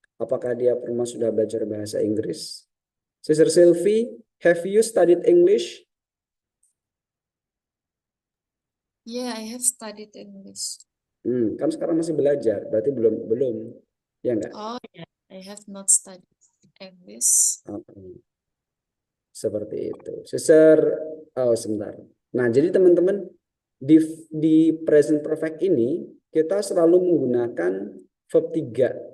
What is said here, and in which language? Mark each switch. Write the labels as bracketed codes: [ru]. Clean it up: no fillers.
[id] Apakah dia perempuan sudah belajar bahasa Inggris? [en] Sister Sylvie, have you studied English? Yeah, I have studied English. [id] Kan sekarang masih belajar, berarti belum, ya enggak? [en] Oh yeah, I have not studied English. [id] Seperti itu. Sebentar. Nah, jadi teman-teman di present perfect ini kita selalu menggunakan verb 3.